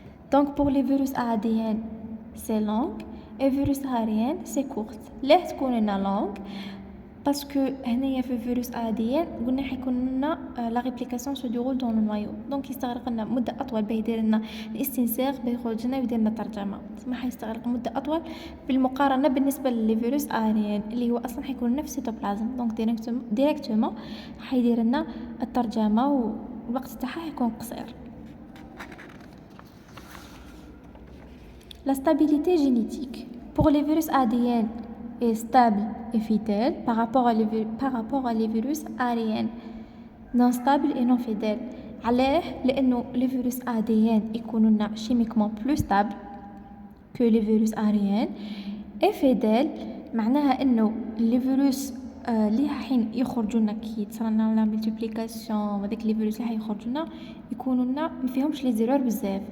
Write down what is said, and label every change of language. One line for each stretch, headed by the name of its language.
French: Donc pour les virus ADN c'est long et virus ARN c'est court.
Arabic: ليه تكون لنا
French: long parce que
Arabic: هنايا في فيروس ADN قلنا حيكون لنا
French: la réplication se déroule dans le noyau.
Arabic: donc يستغرق لنا مده اطول باه يدير لنا الاستنساخ باه يخرج لنا ويدير لنا ترجمه. ما حيستغرق مده اطول بالمقارنه بالنسبه للفيروس ARN اللي هو اصلا حيكون لنا في السيتوبلازم. دونك ديريكتومون حيدير لنا الترجمه والوقت تاعها حيكون قصير.
French: La stabilité génétique. Pour les virus ADN est stable et fidèle par rapport à les virus ARN non stable et non fidèle.
Arabic: علاه لأنه les virus ADN يكونوا
French: chimiquement plus stable que les virus ARN et fidèle
Arabic: معناها إنه les virus اللي حين يخرجوا لنا كي تصرى لنا لا ملتيبليكاسيون وهذاك لي فيروس اللي حيخرجوا لنا يكونوا لنا ما فيهمش لي زيرور بزاف.